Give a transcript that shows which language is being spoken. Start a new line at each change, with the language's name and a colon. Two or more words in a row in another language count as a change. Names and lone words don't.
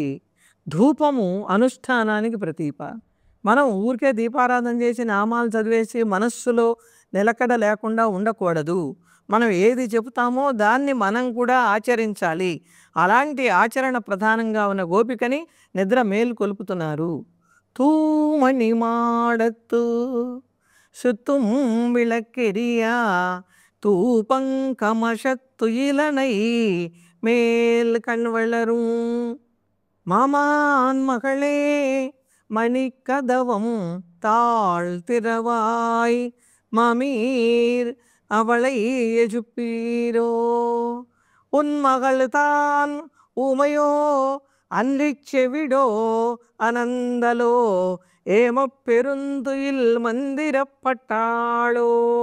Telugu: ధూపము అనుష్ఠానానికి ప్రతీక. మనం ఊరికే దీపారాధన చేసి నామాలు చదివేసి మనస్సులో నిలకడ లేకుండా ఉండకూడదు. మనం ఏది చెబుతామో దాన్ని మనం కూడా ఆచరించాలి. అలాంటి ఆచరణ ప్రధానంగా ఉన్న గోపికని నిద్ర మేల్కొల్పుతున్నారు.
Tamil: தூமணி மாடத்து சுத்தும் விளக்கெரியா தூபங்கமஷத்துயிலனை மேல் கண்வளரும் மாமான் மகளே மணிக்கதவம் தாழ்த்திரவாய் மமீர் அவளை எஜுப்பீரோ உன் மகள் தான் ஊமையோ அன்றிச் செவிடோ அனந்தலோ ஏம பெருந்துயில் மந்திரப்பட்டாளோ